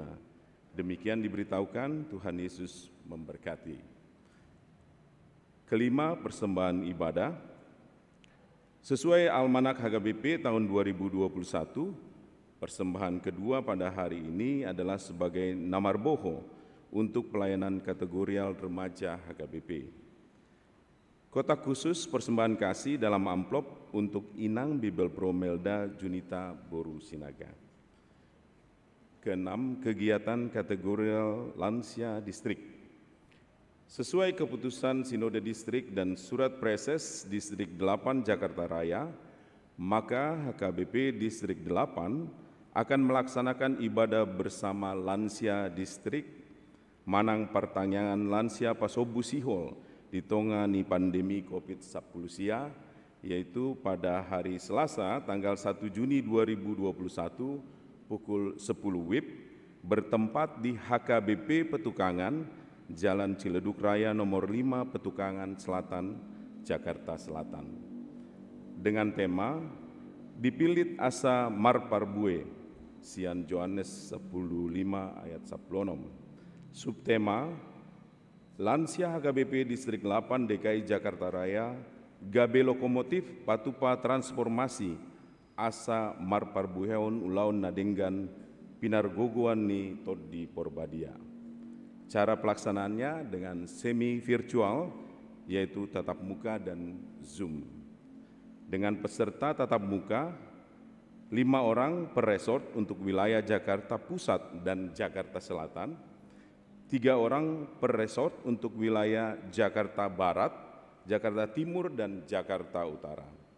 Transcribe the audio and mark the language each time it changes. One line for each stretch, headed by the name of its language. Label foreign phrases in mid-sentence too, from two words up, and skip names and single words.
Indonesian: Demikian diberitahukan, Tuhan Yesus memberkati. Kelima, persembahan ibadah. Sesuai Almanak HKBP tahun 2021, persembahan kedua pada hari ini adalah sebagai namarboho untuk pelayanan kategorial remaja HKBP. Kotak khusus persembahan kasih dalam amplop untuk Inang Bibel Pro Melda Junita Boru Sinaga. Keenam, kegiatan kategorial lansia distrik. Sesuai keputusan Sinode Distrik dan Surat Preses Distrik 8 Jakarta Raya, maka HKBP Distrik 8 akan melaksanakan ibadah bersama lansia distrik manang pertanyaan lansia Pasobu Sihol di tengah pandemi COVID-19, yaitu pada hari Selasa tanggal 1 Juni 2021 pukul 10 WIB bertempat di HKBP Petukangan, Jalan Ciledug Raya nomor 5 Petukangan Selatan, Jakarta Selatan. Dengan tema Dipilit Asa Marparbue, Sian Johannes 10:5 ayat 10. Subtema Lansia HKBP Distrik 8 DKI Jakarta Raya, Gabe Lokomotif Patupa Transformasi, Asa Marparbuheon Ulaun Nadenggan, Pinargogoan ni Todi Porbadia. Cara pelaksanaannya dengan semi virtual, yaitu tatap muka dan Zoom. Dengan peserta tatap muka, 5 orang per resort untuk wilayah Jakarta Pusat dan Jakarta Selatan, 3 orang per resort untuk wilayah Jakarta Barat, Jakarta Timur, dan Jakarta Utara.